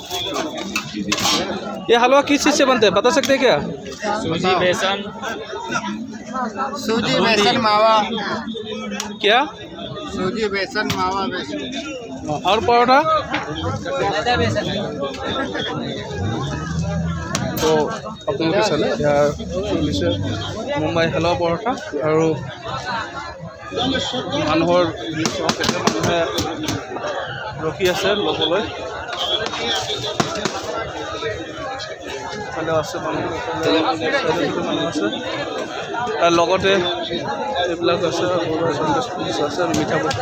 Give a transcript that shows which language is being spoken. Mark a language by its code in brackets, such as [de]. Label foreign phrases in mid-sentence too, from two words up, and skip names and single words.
[hi] ये हलवा किस चीज़ से बनता है बता सकते हैं क्या? सूजी बेसन मावा। क्या सूजी बेसन मावा बेसन और पौड़ा तो [as] আপোনালোকে চালে ইয়াৰ চলিছে মুম্বাই হালৱা পৰঠা আৰু মানুহৰ মানুহে ৰখি আছে ল'বলৈ ইফালে আছে মানুহ আছে তাৰ লগতে এইবিলাক আছে আছে আৰু মিঠা বস্তু